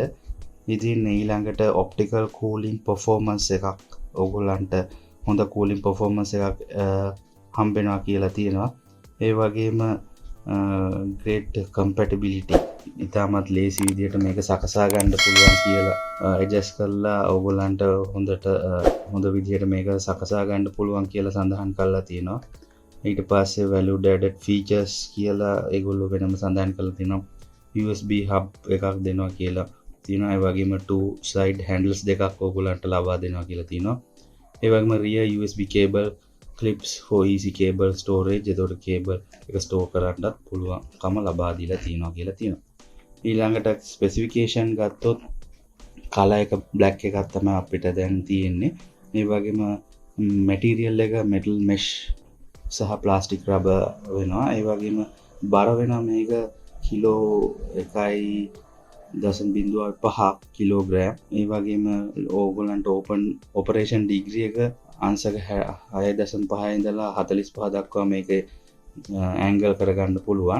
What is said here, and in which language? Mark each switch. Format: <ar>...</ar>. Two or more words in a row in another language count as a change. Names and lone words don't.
<si>ඉතින් ඊළඟට</si> <en>optical cooling performance</en> <si>එකක් ඕගොල්ලන්ට හොඳ</si> <en>cooling performance</en> <si>එකක් හම්බෙනවා කියලා තියෙනවා. ඒ වගේම</si> <en>great compatibility</en> <si>ඉතාමත් ලේසි විදිහට මේක සකසා ගන්න පුළුවන් කියලා adjust කරලා ඕගොල්ලන්ට හොඳ විදිහට මේක සකසා ගන්න පුළුවන් කියලා සඳහන් කරලා තියෙනවා. ඊට පස්සේ</si> <en>value added features</en> <si>කියලා ඒගොල්ලෝ වෙනම සඳහන් කරලා තියෙනවා.</si> <en>USB hub</en> <si>එකක් දෙනවා කියලා තියෙනවා. ඒ වගේම</si> <en>two side handles</en> <si>දෙකක් ඕගොල්ලන්ට ලබා දෙනවා කියලා තියෙනවා. ඒ වගේම</si> <en>rear USB cable clips for easy cable storage.</en> <si>එතකොට cable එක store කරන්නත් පුළුවන්කම ලබා දීලා තියෙනවා කියලා තියෙනවා. ඊළඟට specification ගත්තොත් color එක black එකක් තමයි අපිට දැන් තියෙන්නේ. ඒ වගේම material එක</si> <en>metal mesh</en> <si>සහ</si> <en>plastic rubber</en> <si>වෙනවා. ඒ වගේම බර වෙනවා මේක කිලෝ 1.05 කිලෝග්‍රෑම්. ඒ වගේම ඕගොල්ලන්ට</si> <en>operation degree</en> <si>එක අංශක 6.5 ඉඳලා 45 දක්වා මේක angle කරගන්න පුළුවන්.</si>